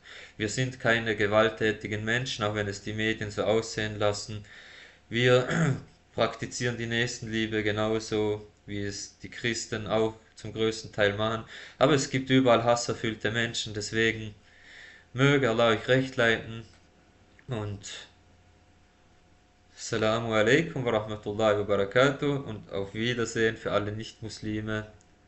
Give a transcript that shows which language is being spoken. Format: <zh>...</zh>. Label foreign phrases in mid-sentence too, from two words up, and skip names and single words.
<de>Wir sind keine gewalttätigen Menschen, auch wenn es die Medien so aussehen lassen. Wir praktizieren die Nächstenliebe genauso, wie es die Christen auch zum größten Teil machen. Aber es gibt überall hasserfüllte Menschen, deswegen möge Allah euch recht leiten und</de> <ar>السلام عليكم ورحمة الله وبركاته</ar> <de>und auf Wiedersehen für alle Nicht-Muslime.</de>